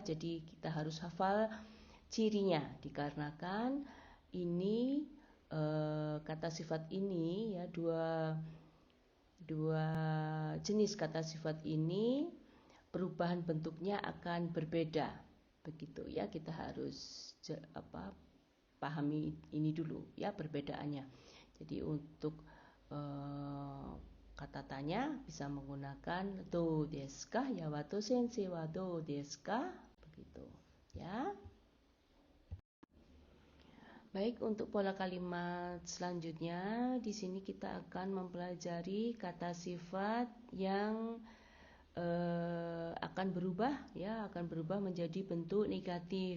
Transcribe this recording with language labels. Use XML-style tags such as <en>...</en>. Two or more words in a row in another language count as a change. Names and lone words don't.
<id>Jadi kita harus hafal cirinya dikarenakan ini kata sifat ini ya, dua jenis kata sifat ini perubahan bentuknya akan berbeda begitu ya. Kita harus pahami ini dulu ya perbedaannya. Jadi untuk kata tanya bisa menggunakan</id> <ja>どうですか</ja> <id>ya,</id> <ja>ワトゥ先生はどうですか</ja> <id>begitu ya. Baik, untuk pola kalimat selanjutnya di sini kita akan mempelajari kata sifat yang akan berubah ya, akan berubah menjadi bentuk negatif.</id>